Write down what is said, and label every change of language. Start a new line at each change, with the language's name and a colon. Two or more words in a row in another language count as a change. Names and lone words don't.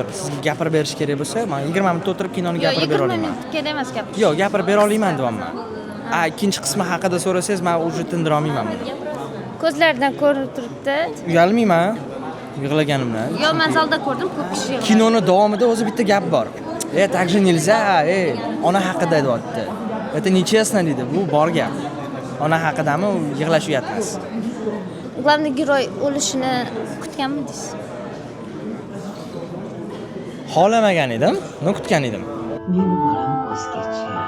Uzbek: Sizga gapirib berish kerak bo'lsa, men 20 minut o'tirib kinoni gapirib bera olaman. 20 minut kerak emas gapirish. Yo'q, gapirib bera olmayman deyapman. Ikkinchi qismi haqida so'rasangiz, men уже tindira olmayman buni. Ko'zlaridan ko'rinib turibdi. Uyalmayman yig'laganimdan. Yo, men zalda ko'rdim, ko'p kishi yig'ladi. Kinoni davomida o'zi bitta gap bor.
Russian: Так же нельзя,
Uzbek: ona haqida deyapti.
Russian: Это нечестно
Uzbek: deydi. Bu bor gap. Ona haqidami yig'lash uyatmas.
Russian: Главный герой
Uzbek: o'lishini kutganmidingiz? Xohlamagan edim, uni kutgan edim. Meni bolam o'zgacha.